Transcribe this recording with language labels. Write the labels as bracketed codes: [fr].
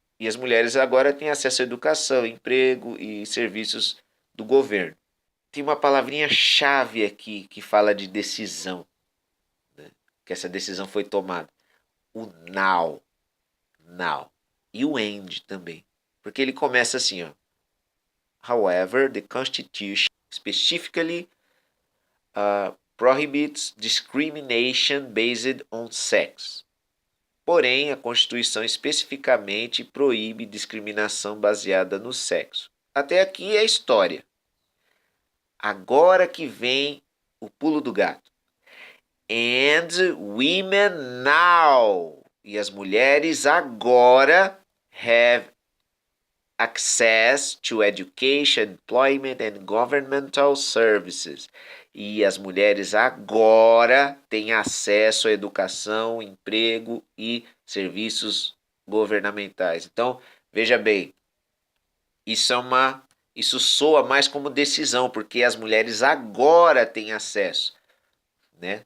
[pt] E as mulheres agora têm acesso à educação, emprego e serviços do governo. Tem uma palavrinha-chave aqui que fala de decisão, né? Que essa decisão foi tomada. O now. E o end também. Porque ele começa assim, ó. [en] However, the Constitution specifically prohibits discrimination based on sex. [pt] Porém, a Constituição especificamente proíbe discriminação baseada no sexo. Até aqui é a história. Agora que vem o pulo do gato. [en] And women now. [pt] E as mulheres agora [en] have access to education, employment and governmental services. [pt] E as mulheres agora têm acesso à educação, emprego e serviços governamentais. Então, veja bem, isso soa mais como decisão, porque as mulheres agora têm acesso. Né?